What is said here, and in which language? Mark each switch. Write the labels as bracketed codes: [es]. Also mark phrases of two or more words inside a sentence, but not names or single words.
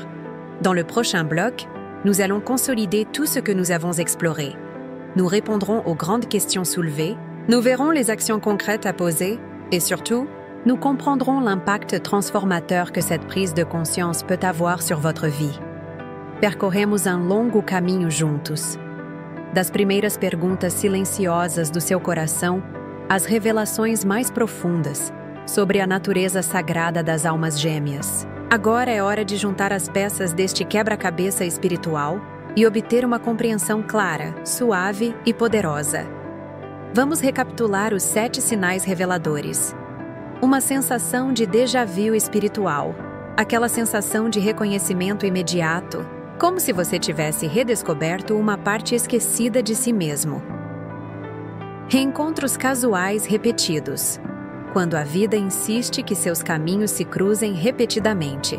[fr] Dans le prochain bloc, nous allons consolider tout ce que nous avons exploré. Nous répondrons aux grandes questions soulevées, nous verrons les actions concrètes à poser et surtout, nous comprendrons l'impact transformateur que cette prise de conscience peut avoir sur votre vie. [pt] Percorremos um longo caminho juntos. Das primeiras perguntas silenciosas do seu coração às revelações mais profundas sobre a natureza sagrada das almas gêmeas. Agora é hora de juntar as peças deste quebra-cabeça espiritual e obter uma compreensão clara, suave e poderosa. Vamos recapitular os 7 sinais reveladores. Uma sensação de déjà-vu espiritual, aquela sensação de reconhecimento imediato, como se você tivesse redescoberto uma parte esquecida de si mesmo. Reencontros casuais repetidos, quando a vida insiste que seus caminhos se cruzem repetidamente.